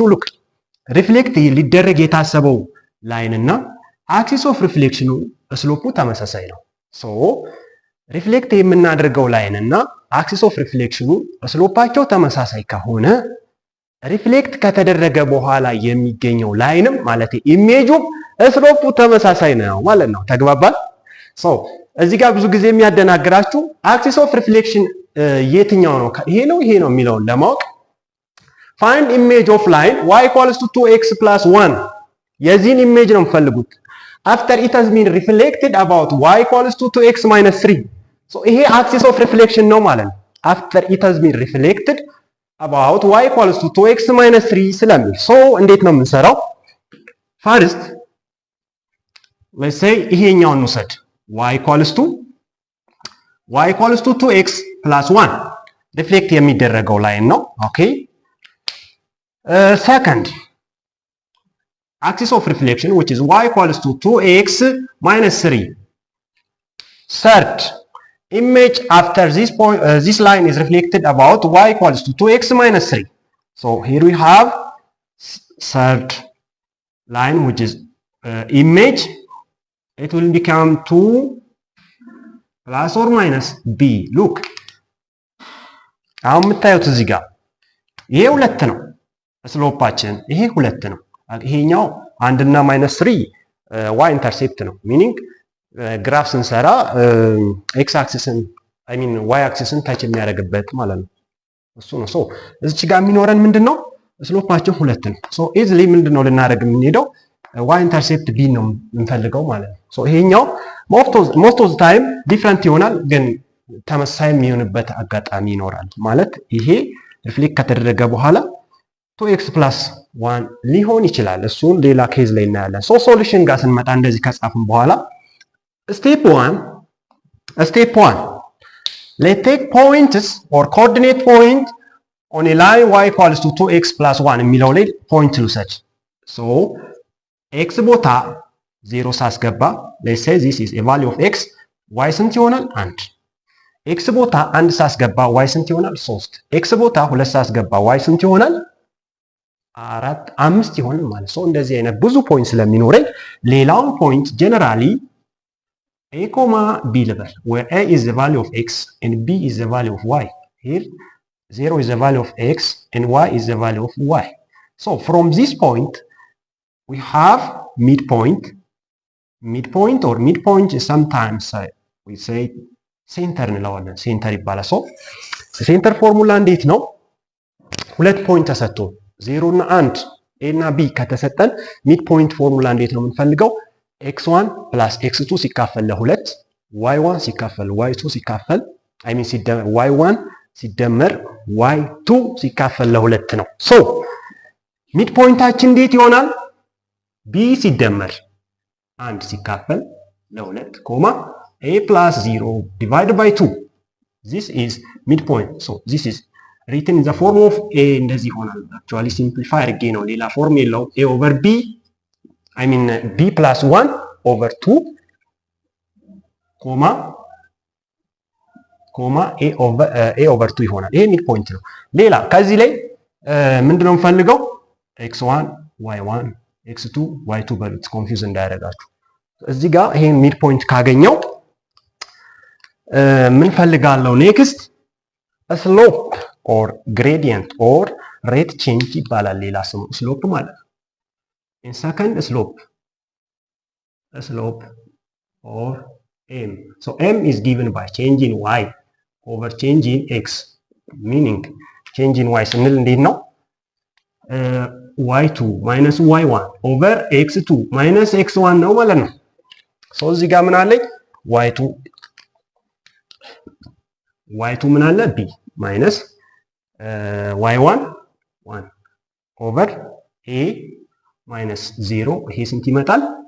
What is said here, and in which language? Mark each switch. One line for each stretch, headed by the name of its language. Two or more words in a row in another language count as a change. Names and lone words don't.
Amharic: ሉክ ሪፍሌክት ሊደረግ የታሰበው ላይን እና
English: axis of reflection
Amharic: ስሎፑ ተመሳሳይ ነው። ሶ ሪፍሌክት የምናደርገው ላይን እና
English: axis of reflection
Amharic: ስሎፓቸው ተመሳሳይ ከሆነ ሪፍሌክት ከተደረገ በኋላ የሚገኘው ላይንም ማለት ኢሜጁ ስሎፑ ተመሳሳይ ነው ማለት ነው። ተግባባል? ሶ እዚህ ጋር ብዙ ጊዜ የሚያደናግራችሁ
English: axis of reflection
Amharic: የትኛው ነው ይሄ ነው የሚለውን ለማወቅ
English: find image of line y equals to 2x plus 1
Amharic: የዚህን ኢሜጅ ነው የምፈልጉት
English: after it has been reflected about y equals to 2x minus 3
Amharic: so ይሄ
English: axis of reflection
Amharic: ነው ማለት ነው።
English: after it has been reflected about y equals to 2x minus 3
Amharic: ስለሚል so እንዴት ነው የምንሰራው?
English: first let's say
Amharic: ይሄኛውን እንውሰድ
English: y equals to 2x plus 1
Amharic: ሪፍሌክት የሚደረገው ላይን ነው። ኦኬ
English: second axis of reflection which is y equals to 2x minus 3. third image after this line is reflected about y equals to 2x minus 3. so here we have third line which is image. It will become 2 plus or minus b.
Amharic: look አሁን የምታዩት እዚህ ጋር ይሄ ሁለት ነው ስሎፓችን፣ ይሄ ሁለት ነው። ይሄኛው 1 እና -3
English: y intercept
Amharic: ነው።
English: meaning graph
Amharic: ስንሰራ x አክሲስን y አክሲስን ታች የሚያደርግበት ማለት ነው። እሱ ነው። ሶ እዚች ጋር የሚኖረን ምንድነው? ስሎፓችን ሁለት ነው።
English: so easily
Amharic: ምንድነው ልናደርግ የምንሄደው?
English: y intercept
Amharic: b ነው የምንፈልገው ማለት ነው። ሶ ይሄኛው
English: most of the time
Amharic: ዲፈረንት ይሆናል፣ ግን ተመሳሳይ የሚሆንበት አጋጣሚ ይኖራል። ማለት ይሄ ሪፍሌክት ከተደረገ በኋላ
English: 2x plus 1
Amharic: ሊሆን ይችላል። እሱን ሌላ ኬዝ ላይ እናያለን።
English: so solution
Amharic: ጋር ስንመጣ እንደዚህ ከጻፍን በኋላ ስቴፕ 1
English: let's take points or coordinate point on a line y equals to 2x plus 1
Amharic: የሚለው ላይ ፖይንት ልውሰድ። ሶ x ቦታ 0 ሳስገባ
English: let's say this is a value of x
Amharic: y ስንት ይሆናል? 1 x ቦታ 1 ሳስገባ y ስንት ይሆናል? 3 x ቦታ 2 ሳስገባ y ስንት ይሆናል? 5 ይሆናል ማለት ነው። እንደዚህ አይነት ብዙ ፖይንት ስለሚኖረኝ ሌላውን ፖይንት ጀነራሊ a, b ልበል
English: where a is the value of x and b is the value of y. Here 0 is the value of x and y is the value of y. So from this point we have midpoint or midpoint is sometimes we say center
Amharic: እንለዋለን። ሴንተር ይባላል። ሶ ሴንተር ፎርሙላ እንዴት ነው? ሁለት ፖይንት ተሰጥቶ 0 እና 1 a እና b ከተሰጠን
English: mid point formula
Amharic: እንዴት ነው የምንፈልገው?
English: x1 plus x2
Amharic: ሲካፈል ለ2 y1 ሲካፈል y2 ሲካፈል y1 ሲደመር y2 ሲካፈል ለ2 ነው። ሶ ሚድ ፖይንታችን እንዴት ይሆናል? b ሲደመር 1 ሲካፈል ለ2 ኮማ
English: a plus 0 divided by 2. this is midpoint. so this is written in the form of a
Amharic: እንደዚህ ይሆናል።
English: actually simplify
Amharic: አድርጌ ነው፣ ሌላ ፎርም የለውም።
English: a over b b plus 1 over 2
Amharic: ኮማ
English: a over 2
Amharic: ይሆናል። ይሄ
English: mid point
Amharic: ነው። ሌላ ከዚህ ላይ ምንድነው የምፈልገው? x1 y1 x2 y2 በሉት ኮንፊውዝ እንዳያደርጋችሁ። እዚህ ጋር ይሄን
English: mid point
Amharic: ካገኘው ምን ፈልጋለሁ
English: next slope or gradient or rate change
Amharic: ይባላል ሌላ ስሙ ስሎፕ ማለት ነው።
English: in second slope or m. So m is given by change in y over change in x, meaning change in y
Amharic: ስንል እንዴት ነው?
English: y2 minus y1 over x2 minus x1
Amharic: ነው ማለት ነው። ሶ እዚህ ጋር ምን አለኝ? y2 ምን አለ?
English: b minus y1 1 over a minus 0
Amharic: ይሄ ስንት ይመጣል?